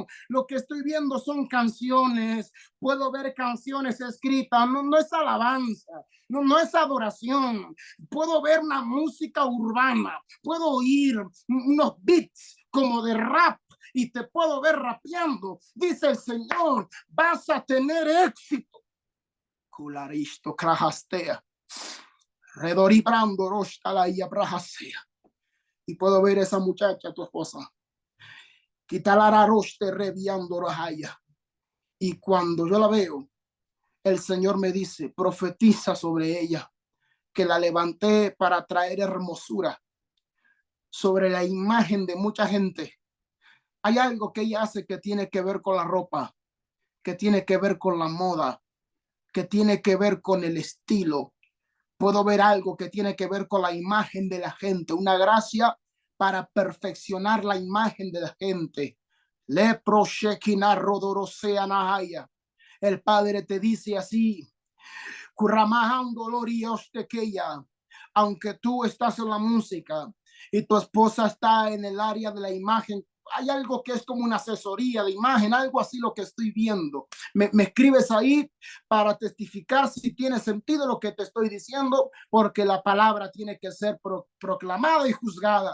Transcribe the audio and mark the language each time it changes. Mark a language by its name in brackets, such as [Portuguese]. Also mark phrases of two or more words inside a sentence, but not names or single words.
[Spanish] Lo que estoy viendo son canciones. Puedo ver canciones escritas, no es alabanza, no es adoración. Puedo ver una música urbana, puedo oír unos beats como de rap, y te puedo ver rapeando. Dice el Señor, vas a tener éxito. Cularisto crajastea. Redoribrando roshta y abrajasea. Y puedo ver esa muchacha, tu esposa. Quitalara roste reviando rajaya. Y cuando yo la veo, el Señor me dice, profetiza sobre ella, que la levanté para traer hermosura sobre la imagen de mucha gente. Hay algo que ella hace que tiene que ver con la ropa, que tiene que ver con la moda, que tiene que ver con el estilo. Puedo ver algo que tiene que ver con la imagen de la gente, una gracia para perfeccionar la imagen de la gente. Le proshekina rodorosea nahaya. El Padre te dice así, Kuramahan dolorios tequeya. Aunque tú estás en la música y tu esposa está en el área de la imagen, hay algo que es como una asesoría de imagen, algo así lo que estoy viendo. Me escribes ahí para testificar si tiene sentido lo que te estoy diciendo, porque la palabra tiene que ser proclamada y juzgada.